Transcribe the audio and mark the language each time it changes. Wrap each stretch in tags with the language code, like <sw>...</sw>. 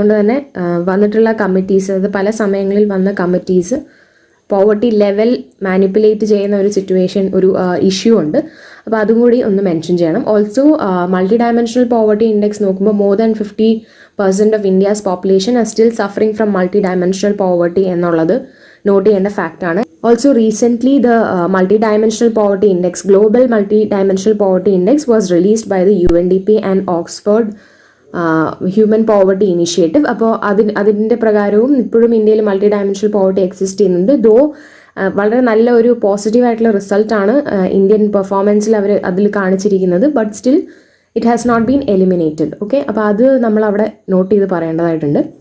<ml>അതുകൊണ്ട് തന്നെ വന്നിട്ടുള്ള കമ്മിറ്റീസ്, അത് പല സമയങ്ങളിൽ വന്ന കമ്മിറ്റീസ് പോവർട്ടി ലെവൽ മാനിപ്പുലേറ്റ് ചെയ്യുന്ന ഒരു സിറ്റുവേഷൻ, ഒരു ഇഷ്യൂ ഉണ്ട്. അപ്പോൾ അതും കൂടി ഒന്ന് മെൻഷൻ ചെയ്യണം. Also multi dimensional poverty index നോക്കുമ്പോൾ</ml> <en>more than 50% of India's population are still suffering from multi</en> <ml>dimensional poverty എന്നുള്ളത് നോട്ട് ചെയ്യേണ്ട ഫാക്റ്റാണ്.</ml> <en>Also recently the multi-dimensional poverty index, global multi-dimensional poverty index was released by the UNDP and Oxford Human Poverty Initiative.</en> <ml>അപ്പോൾ അതിൻ്റെ പ്രകാരവും ഇപ്പോഴും ഇന്ത്യയിൽ multi dimensional poverty exist ചെയ്യുന്നുണ്ട്. ദോ വളരെ നല്ല ഒരു പോസിറ്റീവ് ആയിട്ടുള്ള റിസൾട്ടാണ് ഇന്ത്യൻ പെർഫോമൻസിൽ അവർ അതിൽ കാണിച്ചിരിക്കുന്നത്.</ml> <en>But still it has not been eliminated.</en> <ml>Okay, അപ്പോൾ അത് നമ്മൾ അവിടെ നോട്ട് ചെയ്ത് പറയേണ്ടതായിട്ടുണ്ട്.</ml>